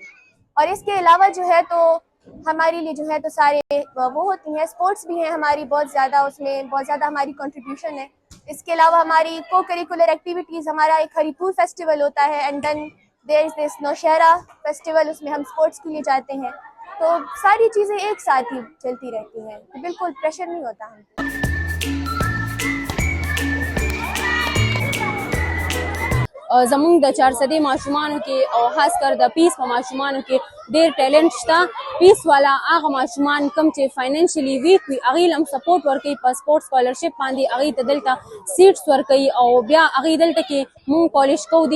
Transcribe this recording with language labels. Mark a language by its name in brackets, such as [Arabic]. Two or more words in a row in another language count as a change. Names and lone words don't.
[Urdu] اور اس کے علاوہ جو ہے تو ہمارے لیے جو ہے تو سارے وہ ہوتی ہیں، اسپورٹس بھی ہیں ہماری بہت زیادہ، اس میں بہت زیادہ ہماری کنٹریبیوشن ہے. اس کے علاوہ ہماری [English] co curricular activities, [Urdu] ہمارا ایک ہری پور فیسٹیول ہوتا ہے [English] and then there is this Nowshera festival, [Urdu] اس میں ہم اسپورٹس کے لیے جاتے ہیں. تو ساری چیزیں ایک ساتھ ہی چلتی رہتی ہیں، تو بالکل پریشر نہیں ہوتا ہمکو. [Pashto] زمونږ د چارسدې ماشومانو کې او خاص کر د پیس په ماشومانو کې ډېر ټیلنټ شته. پیس والا هغه ماشومان کوم چې [English] financially weak [Pashto] وي هغوی هم سپورټ ورکوي په [English] sport scholarship [Pashto] باندې، هغوی ته دلته سیټس ورکوي او بیا هغوی دلته کې مونږ پالیش کوو.